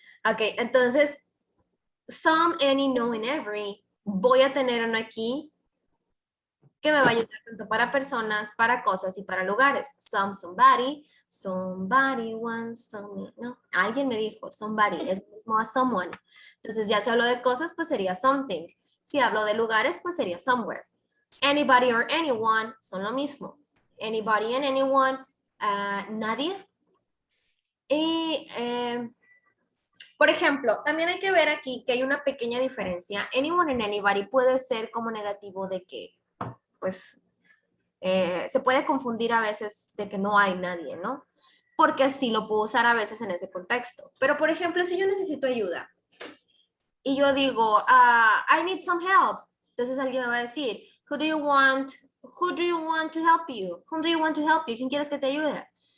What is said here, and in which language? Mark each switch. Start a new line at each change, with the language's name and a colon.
Spanish: Okay, entonces, some, any, no, and every, voy a tener uno aquí que me va a ayudar tanto para personas, para cosas y para lugares. Somebody, once, no, alguien me dijo somebody, es lo mismo a someone. Entonces ya si hablo de cosas, pues sería something. Si hablo de lugares, pues sería somewhere. Anybody or anyone son lo mismo.
English: Anybody and anyone, nadie.
Spanish: Y, por ejemplo, también hay que ver aquí que hay una pequeña diferencia. Anyone and anybody puede ser como negativo de que pues se puede confundir a veces de que no hay nadie, ¿no? Porque así lo puedo usar a veces en ese contexto. Pero, por ejemplo, si yo necesito ayuda y yo digo,
English: I need some help,
Spanish: entonces alguien me va a decir,
English: who do you want to help you? Whom do you want to help you?
Spanish: ¿Quién quieres que te ayude?